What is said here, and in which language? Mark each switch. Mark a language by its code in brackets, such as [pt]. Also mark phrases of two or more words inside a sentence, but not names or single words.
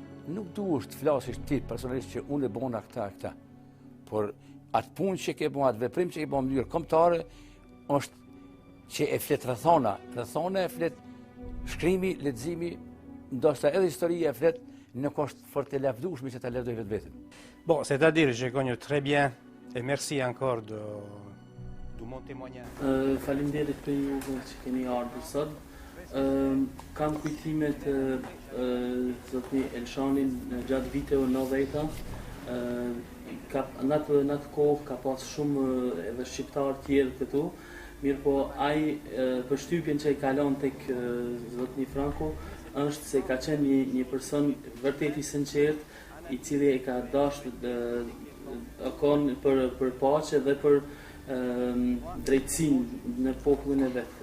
[sq] Nuk duhesh të flasësh ti personalisht që unë e bona këta. Por atë punë që ke bën, atë veprim që ke bën në mënyrë kombëtare është që e flet rrethona e flet shkrimi, leximi, ndoshta edhe historia e flet. Nuk është fort e lavdueshme që ta lexoj vetveten. [fr] Bon, c'est-à-dire je connais très bien et merci encore de mon témoignage. [sq] Faleminderit për juve që keni ardhur sot. Kam kujtimet zotni Elshanin gjatë viteve 90-ta. Në atë kohë ka pas shumë edhe shqiptarë tjerë këtu. Mirë po, ai përshtypjen që i kalon tek zotni Franco është se ka qenë një person vërtet i sinqert, i cili e ka dashur akon për paqe dhe për drejtësinë në popullin e vet.